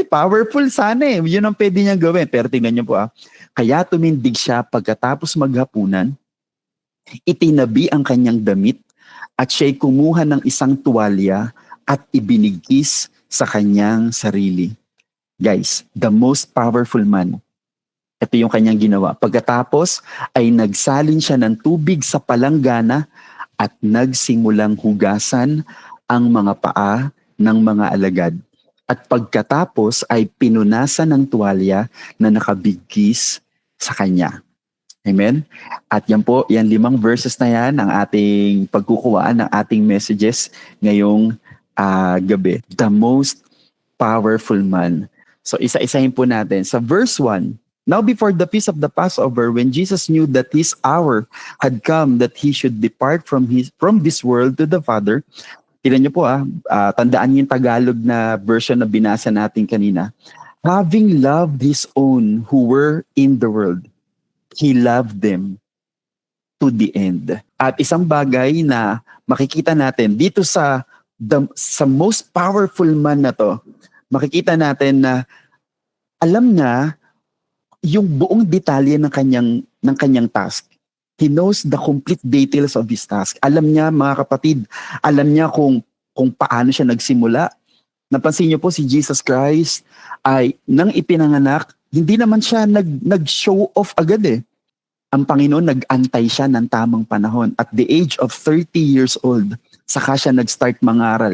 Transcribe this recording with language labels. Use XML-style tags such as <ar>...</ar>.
<tl>Kasi powerful sana eh. Yun ang pwede niyang gawin. Pero tingnan niyo po Kaya tumindig siya pagkatapos maghapunan, itinabi ang kanyang damit at siya'y kumuha ng isang tuwalya at ibinigkis sa kanyang sarili.</tl> <en>Guys, the most powerful man.</en> <tl>Ito yung kanyang ginawa. Pagkatapos ay nagsalin siya ng tubig sa palanggana at nagsimulang hugasan ang mga paa ng mga alagad. At pagkatapos ay pinunasan ng tuwalya na nakabigkis sa kanya. Amen? At yan 5 verses na yan ang ating pagkukuhaan ng ating messages ngayong gabi.</tl> <en>The most powerful man.</en> <tl>So isa-isahin po natin.</tl> <en>Sa verse 1, now before the feast of the Passover, when Jesus knew that his hour had come that he should depart from this world to the Father,</en> <tl>tignan niyo po tandaan niyo yung Tagalog na version na binasa natin kanina.</tl> <en>Having loved his own who were in the world, he loved them to the end.</en> <tl>At isang bagay na makikita natin dito sa most powerful man na to, makikita natin na alam na yung buong detalye ng kanyang task.</tl> <en>He knows the complete details of his task.</en> <tl>Alam niya, mga kapatid, alam niya kung paano siya nagsimula. Napansin niyo po si Jesus Christ ay nang ipinanganak, hindi naman siya nag-show off agad eh. Ang Panginoon nag-antay siya ng tamang panahon.</tl> <en>At the age of 30 years old,</en> <tl>saka siya nag-start mangaral.</tl>